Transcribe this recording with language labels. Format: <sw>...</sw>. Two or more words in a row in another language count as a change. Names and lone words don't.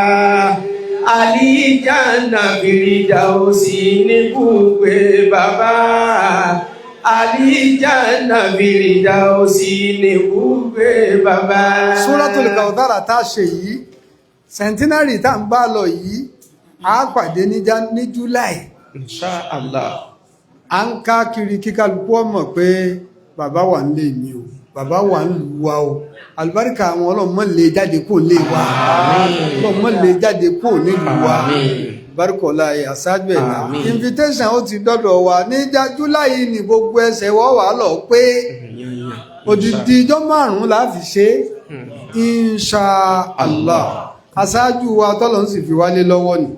<yo>àlìjánnà Firdausi ní bùgbé bàbá. àlìjánnà Firdausi ní bùgbé bàbá. Suratul Kawthar tá a ṣe yìí centenary tá ń bá lọ yìí a pàdé ní July.</yo> <ar>إن شاء الله.</ar> <yo>a ń ká kiri kíkálukú ọmọ pé bàbá wà nílé mi o bàbá wà ń lù wá o àlùbáríkà àwọn ọlọ́mọ lè jáde kó lè wá ọlọ́mọ lè jáde kó nílùú wa bárúkọ̀lá àṣáájú ẹ̀dá invitation ó ti dọ́dọ̀ wa ní July ní gbogbo ẹsẹ̀ wọ́n wà lọ pé odidi ijọ́ 5 la fi ṣe</yo> <ar>إن شاء الله</ar> <yo>aṣáájú wa tọ́lọ̀ ń sì fi wálé lọ́wọ́ ni</yo>